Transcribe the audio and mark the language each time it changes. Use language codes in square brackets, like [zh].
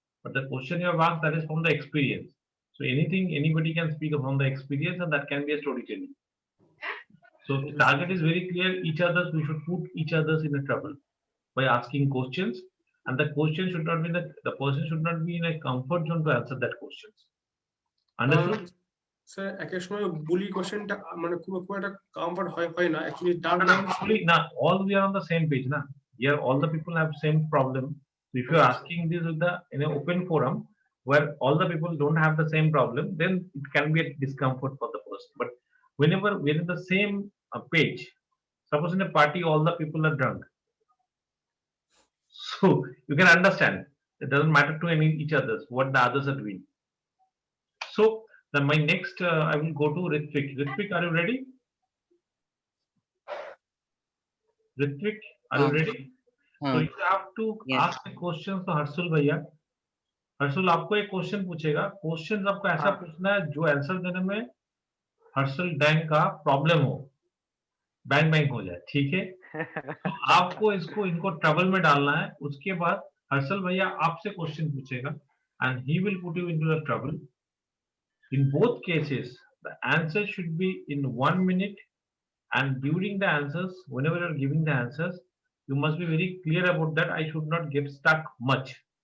[en] But the question you have asked, that is from the experience. So anything anybody can speak from the experience, and that can be a storytelling. So the target is very clear. Each others, we should put each others in a trouble by asking questions, and the question should not be the person should not be in a comfort zone to answer that questions. Understood? [bn] Sir একেক সময় বুলি কোশ্চেনটা মানে খুব একটা comfort হয় না actually dark lines [en] Actually, now all we are on the same page, na. Here, all the people have same problem. So if you are asking this with the in an open forum where all the people don't have the same problem, then it can be a discomfort for the person. But whenever we're in the same page, suppose in a party all the people are drunk, so you can understand it doesn't matter to any each others what the others are doing. So then my next I will go to Ritvik. Ritvik, are you ready? Ritvik, are you ready? So [hi] हाँ, [en] you have to yes. ask the questions to Harshul भैया. [hi] हर्षुल आपको एक question पूछेगा. Question आपको ऐसा पूछना है जो आंसर देने में हर्षुल डैंग का प्रॉब्लम हो, बैंग बैंग हो जाए, ठीक है? तो आपको इनको ट्रबल में डालना है. उसके बाद हर्षुल भैया आपसे क्वेश्चन पूछेगा [en] and he will put you into the trouble. In both cases, the answer should be in 1 minute, and during the answers, whenever you are giving the answers, you must be very clear about that. I should not get stuck much.